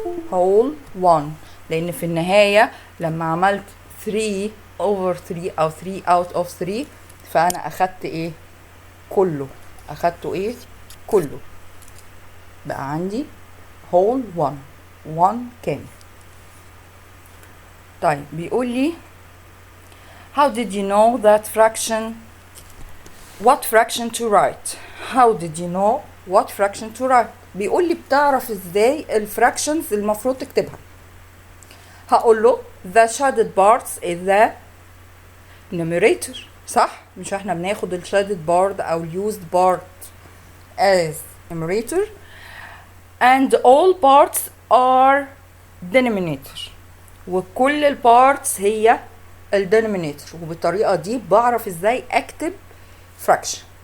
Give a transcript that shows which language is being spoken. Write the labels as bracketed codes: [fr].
[ar] whole 1 لان في النهاية لما عملت 3 over 3 او 3 out of 3 فانا اخدت ايه؟ كله. اخدته ايه؟ كله. بقى عندي whole 1 كامل. [en] طيب بيقول لي how did you know that fraction what fraction to write. how did you know what fraction to write. [ar] بيقول لي بتعرف ازاي الفراكشنز المفروض تكتبها. هقول له [en] the shaded parts is the numerator. [ar] صح؟ مش احنا بناخد [en] ال shaded part او ال used part as numerator and all parts are denominator. [ar] وكل البارتس هي الدينومينيتور. وبالطريقة دي بعرف ازاي اكتب fraction.